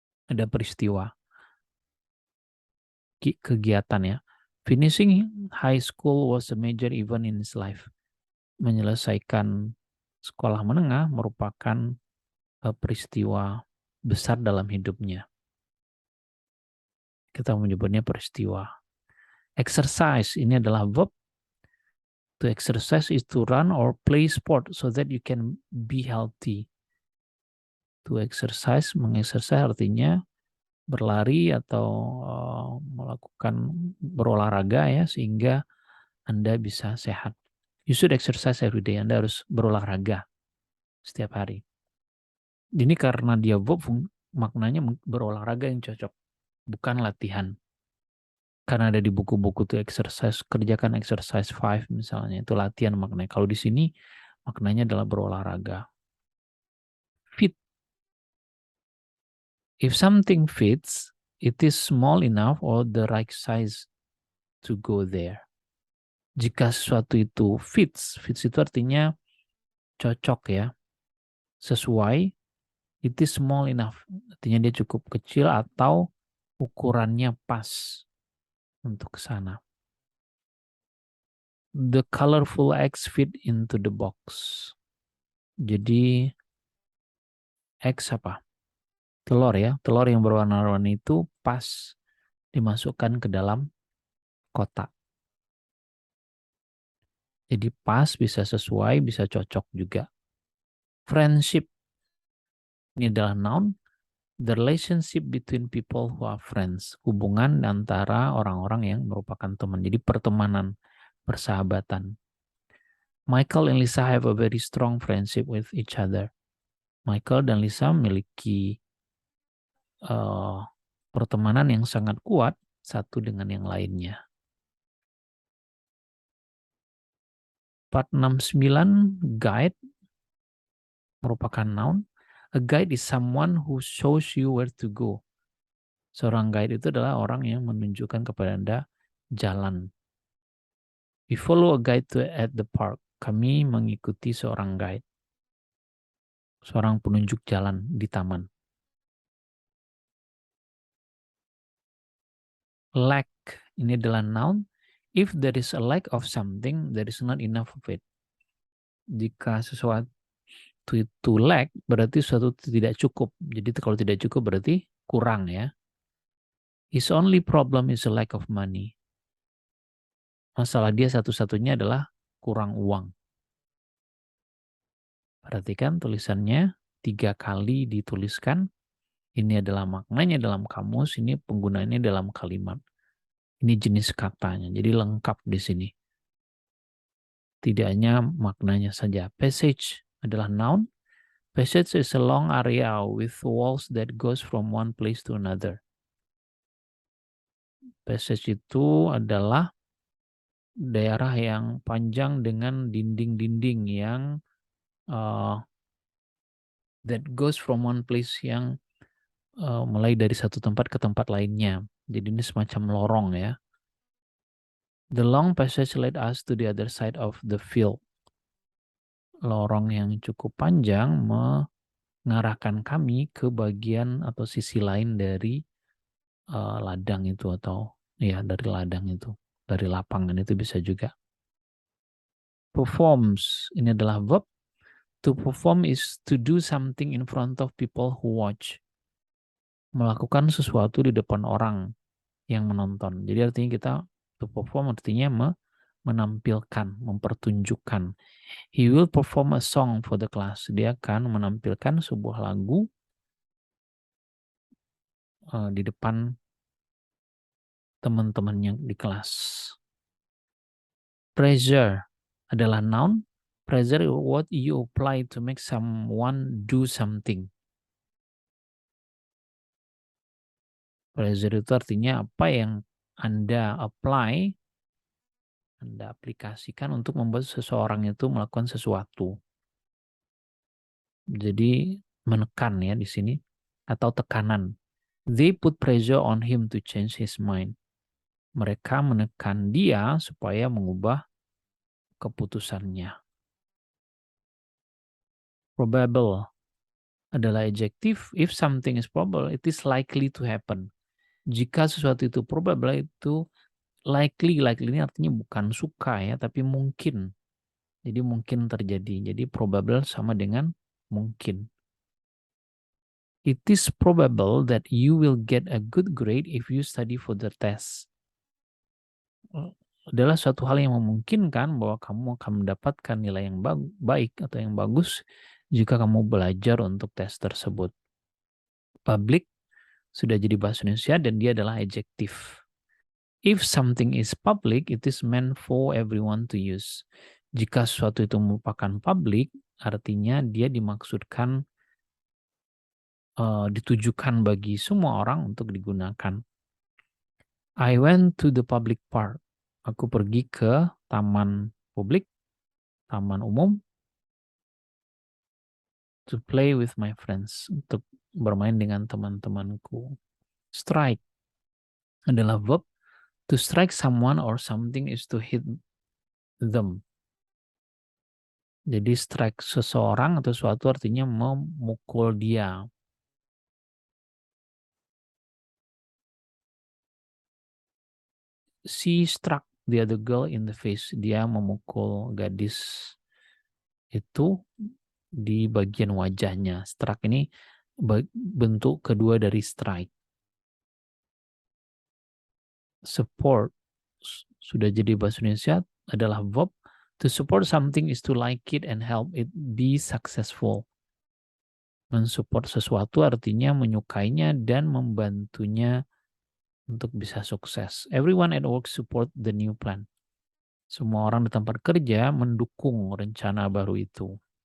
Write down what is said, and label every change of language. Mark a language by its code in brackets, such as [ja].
[id] Ada peristiwa, kegiatan ya. [en] Finishing high school was a major event in his life. [id] Menyelesaikan sekolah menengah merupakan peristiwa besar dalam hidupnya. Kita menyebutnya peristiwa. Exercise, ini adalah verb. [en] To exercise is to run or play sport so that you can be healthy. To exercise, [id] mengexercise artinya berlari atau melakukan berolahraga ya, sehingga Anda bisa sehat. [en] You should exercise every day. [id] Anda harus berolahraga setiap hari. Ini karena dia verb, maknanya berolahraga yang cocok, bukan latihan. Karena ada di buku-buku tuh exercise, kerjakan exercise 5 misalnya, itu latihan maknanya. Kalau di sini maknanya adalah berolahraga. [en] Fit. If something fits, it is small enough or the right size to go there. [id] Jika sesuatu itu fits itu artinya cocok ya, sesuai, [en] it is small enough, [id] artinya dia cukup kecil atau ukurannya pas untuk ke sana. [en] The colorful eggs fit into the box. [id] Jadi eggs apa? Telur ya, telur yang berwarna-warni itu pas dimasukkan ke dalam kotak. Jadi pas, bisa sesuai, bisa cocok juga. Friendship, ini adalah noun. [en] The relationship between people who are friends. [id] Hubungan antara orang-orang yang merupakan teman. Jadi pertemanan, persahabatan. [en] Michael and Lisa have a very strong friendship with each other. [id] Michael dan Lisa memiliki pertemanan yang sangat kuat satu dengan yang lainnya. 469, guide merupakan noun. [en] A guide is someone who shows you where to go. [id] Seorang guide itu adalah orang yang menunjukkan kepada Anda jalan. [en] We follow a guide at the park. [id] Kami mengikuti seorang guide, seorang penunjuk jalan di taman. [en] Lack, [id] ini adalah noun. [en] If there is a lack of something, there is not enough of it. [id] Jika sesuatu itu lack, berarti sesuatu tidak cukup. Jadi kalau tidak cukup berarti kurang ya. His only problem is a lack of money. Masalah dia satu-satunya adalah kurang uang. Perhatikan tulisannya 3 kali dituliskan. Ini adalah maknanya dalam kamus, ini penggunaannya dalam kalimat. Ini jenis katanya, jadi lengkap di sini. Tidak hanya maknanya saja. Passage adalah noun. [en] Passage is a long area with walls that goes from one place to another. [id] Passage itu adalah daerah yang panjang dengan dinding-dinding yang [en] that goes from one place, [id] yang mulai dari satu tempat ke tempat lainnya. Jadi ini semacam lorong ya. [en] The long passage led us to the other side of the field. [id] Lorong yang cukup panjang mengarahkan kami ke bagian atau sisi lain dari ladang itu, atau ya dari ladang itu, dari lapangan itu bisa juga. Performs, ini adalah verb. [en] To perform is to do something in front of people who watch. [id] Melakukan sesuatu di depan orang yang menonton. Jadi artinya kita to perform artinya menampilkan, mempertunjukkan. [en] He will perform a song for the class. [id] Dia akan menampilkan sebuah lagu di depan teman-temannya di kelas. Pressure adalah noun. [en] Pressure is what you apply to make someone do something. [id] Pressure itu artinya apa yang Anda apply, Anda aplikasikan untuk membuat seseorang itu melakukan sesuatu. Jadi menekan ya di sini atau tekanan. [en] They put pressure on him to change his mind. [id] Mereka menekan dia supaya mengubah keputusannya. Probable adalah adjective. [en] If something is probable, it is likely to happen. [id] Jika sesuatu itu probable, itu likely ini artinya bukan suka ya, tapi mungkin. Jadi mungkin terjadi. Jadi probable sama dengan mungkin. [en] It is probable that you will get a good grade if you study for the test. [id] Adalah suatu hal yang memungkinkan bahwa kamu akan mendapatkan nilai yang baik atau yang bagus jika kamu belajar untuk tes tersebut. Public sudah jadi bahasa Indonesia dan dia adalah adjective. [en] If something is public, it is meant for everyone to use. [id] Jika sesuatu itu merupakan public, artinya dia dimaksudkan ditujukan bagi semua orang untuk digunakan. [en] I went to the public park. [id] Aku pergi ke taman publik, taman umum, [en] to play with my friends, [id] untuk bermain dengan teman-temanku. Strike adalah verb. [en] To strike someone or something is to hit them. [id] Jadi strike seseorang atau sesuatu artinya memukul dia. [en] She struck the other girl in the face. [id] Dia memukul gadis itu di bagian wajahnya. Struck ini bentuk kedua dari strike. Support sudah jadi bahasa Indonesia adalah verb. [en] To support something is to like it and help it be successful. [id] Mensupport sesuatu artinya menyukainya dan membantunya untuk bisa sukses. [en] Everyone at work support the new plan. [id] Semua orang di tempat kerja mendukung rencana baru itu.